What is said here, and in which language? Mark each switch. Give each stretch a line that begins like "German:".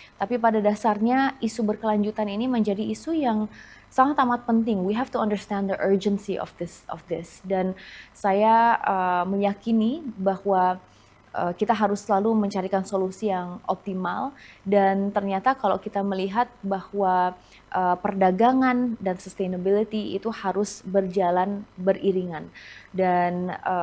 Indonesian: Tapi pada dasarnya isu berkelanjutan ini menjadi isu yang sangat amat penting.
English: We have to understand the urgency of this.
Indonesian: Dan saya meyakini bahwa kita harus selalu mencarikan solusi yang optimal, dan ternyata kalau kita melihat bahwa perdagangan dan sustainability itu harus berjalan beriringan, dan